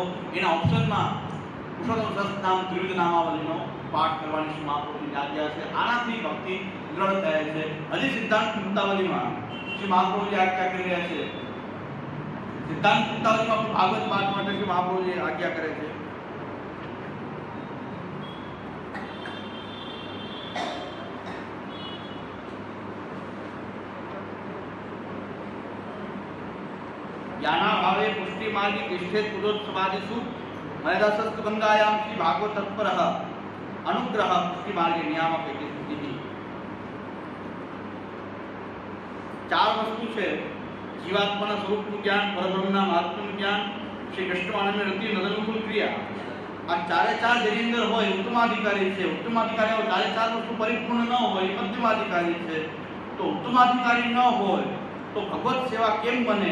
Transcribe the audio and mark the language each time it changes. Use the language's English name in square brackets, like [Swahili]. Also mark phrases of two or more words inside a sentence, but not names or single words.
[Gujarati] એના ઓપ્શનમાં પુરુષોત્તમ સહસ્રનામ ત્રિવિધ નામાવલીનો પાઠ કરવાની શ્રી મહાપ્રભુની આજ્ઞા છે. આનાથી ભક્તિ દ્રઢ થાય છે. હજી સિદ્ધાંત મુક્તાવલીમાં શ્રી મહાપ્રભુજી આજ્ઞા કરી રહ્યા છે. સિદ્ધાંત મુક્તાવલીમાં ભાગવત પાઠ માટે શ્રી મહાપ્રભુજી આજ્ઞા કરે છે. [Sanskrit] याना भावे पुष्टि मार्गी तिष्ठेत पुरोत्सवादिषु मयदासस्तु गंगायां श्री भागवत तत्परः अनुग्रह पुष्टि मार्गे नियामक स्थिति. [Gujarati] ચાર વસ્તુ છે: જીવાત્માના સ્વરૂપનું જ્ઞાન, પરબ્રહ્મના મહાત્મ્યનું જ્ઞાન, શ્રી કૃષ્ણ આનંદ રતિ નદનુકૂળ ક્રિયા. આ ચારે ચાર જેની અંદર હોય ઉત્તમાધિકારી છે. ઉત્તમાધિકારી ચારે ચાર વસ્તુ પરિપૂર્ણ ન હોય મધ્યમાધિકારી છે. તો ઉત્તમાધિકારી ન હોય તો ભગવત સેવા કેમ બને?